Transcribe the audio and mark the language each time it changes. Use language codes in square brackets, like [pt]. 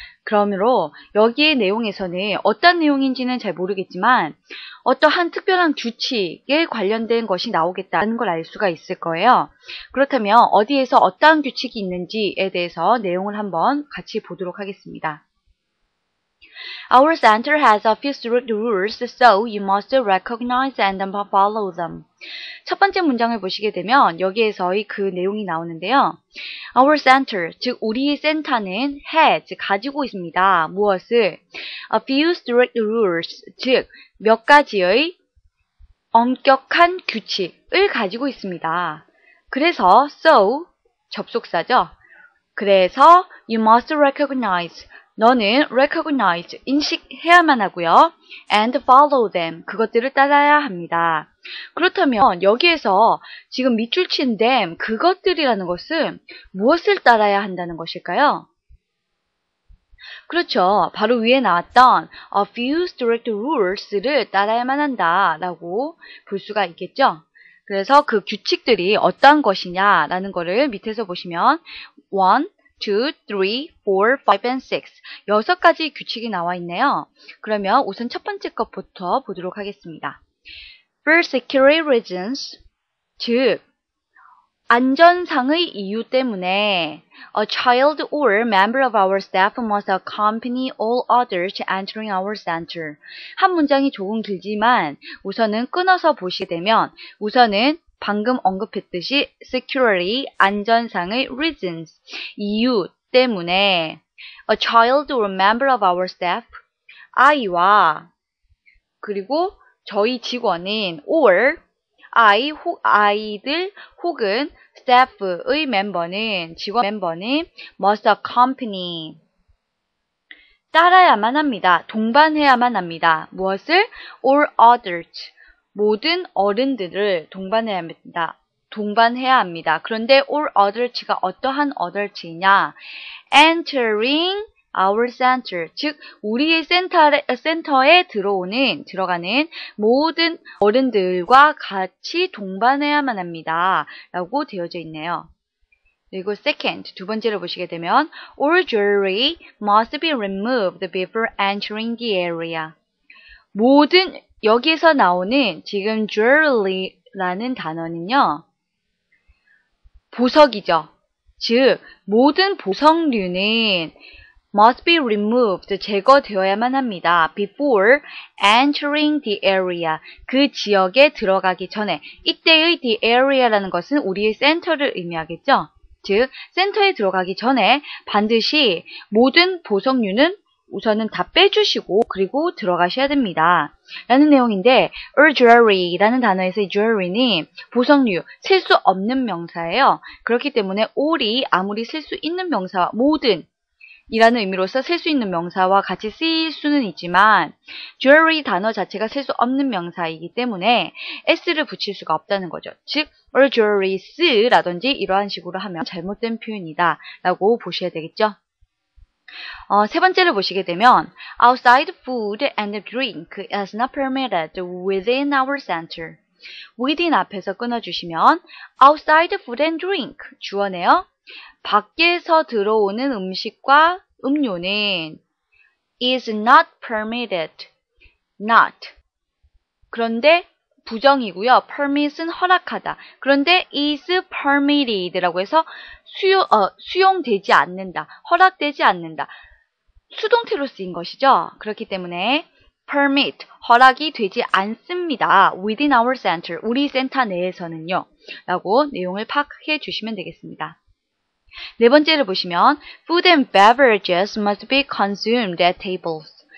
[ko] 그러므로 여기의 내용에서는 어떤 내용인지는 잘 모르겠지만 어떠한 특별한 규칙에 관련된 것이 나오겠다는 걸 알 수가 있을 거예요. 그렇다면 어디에서 어떠한 규칙이 있는지에 대해서 내용을 한번 같이 보도록 하겠습니다. [en] Our center has a few strict rules, so you must recognize and follow them. [ko] 첫 번째 문장을 보시게 되면 여기에서의 그 내용이 나오는데요. [en] Our center, [ko] 즉 우리의 센터는 has, 가지고 있습니다. 무엇을? [en] A few strict rules, [ko] 즉 몇 가지의 엄격한 규칙을 가지고 있습니다. 그래서 so, 접속사죠. 그래서 [en] you must recognize, [ko] 너는 recognize, 인식해야만 하고요. [en] and follow them, [ko] 그것들을 따라야 합니다. 그렇다면 여기에서 지금 밑줄 친 them, 그것들이라는 것은 무엇을 따라야 한다는 것일까요? 그렇죠. 바로 위에 나왔던 [en] a few strict rules [ko] 를 따라야만 한다라고 볼 수가 있겠죠. 그래서 그 규칙들이 어떠한 것이냐라는 거를 밑에서 보시면 1, 2, 3, 4, 5, and 6 여섯 가지 규칙이 나와 있네요. 그러면 우선 첫 번째 것부터 보도록 하겠습니다. [en] For security reasons, [ko] 즉 안전상의 이유 때문에 [en] a child or member of our staff must accompany all others entering our center. [ko] 한 문장이 조금 길지만 우선은 끊어서 보시게 되면 우선은 방금 언급했듯이 security, 안전상의 reasons, 이유 때문에 [en] a child or member of our staff, [ko] 아이와 그리고 저희 직원인 or 아이들 혹은 staff의 멤버는, 직원 멤버는 [en] must accompany, [ko] 따라야만 합니다. 동반해야만 합니다. 무엇을? [en] all others, [ko] 모든 어른들을 동반해야 합니다. 그런데 all others가 어떠한 others이냐? [en] entering our center, [ko] 즉 우리의 센터에 들어가는 모든 어른들과 같이 동반해야만 합니다. 라고 되어져 있네요. 그리고 [en] second, [ko] 두 번째로 보시게 되면 [en] all jewelry must be removed before entering the area. [ko] 모든, 여기에서 나오는 지금 jewelry라는 단어는요, 보석이죠. 즉 모든 보석류는 [en] must be removed, [ko] 제거되어야만 합니다. [en] before entering the area, [ko] 그 지역에 들어가기 전에. 이때의 the area라는 것은 우리의 센터를 의미하겠죠. 즉 센터에 들어가기 전에 반드시 모든 보석류는 우선은 다 빼주시고 그리고 들어가셔야 됩니다. 라는 내용인데 [en] all jewelry [ko] 라는 단어에서의 jewelry는 보석류, 셀 수 없는 명사예요. 그렇기 때문에 all이 아무리 셀 수 있는 명사와 모든 이라는 의미로서 셀 수 있는 명사와 같이 쓰일 수는 있지만 jewelry 단어 자체가 셀 수 없는 명사이기 때문에 s를 붙일 수가 없다는 거죠. 즉 [en] all jewelries [ko] 라든지 이러한 식으로 하면 잘못된 표현이다 라고 보셔야 되겠죠. 세 번째를 보시게 되면 [en] outside food and drink is not permitted within our center. within [ko] 앞에서 끊어주시면 [en] outside food and drink, [ko] 주어네요. 밖에서 들어오는 음식과 음료는 [en] is not permitted, [ko] not. 그런데 부정이고요. permit은 허락하다. 그런데 [en] is permitted [ko] 라고 해서 수용되지 않는다, 허락되지 않는다. 수동태로 쓰인 것이죠. 그렇기 때문에 permit, 허락이 되지 않습니다. [en] within our center, [ko] 우리 센터 내에서는요. 라고 내용을 파악해 주시면 되겠습니다. 네 번째를 보시면 [en] food and beverages must be consumed at tables.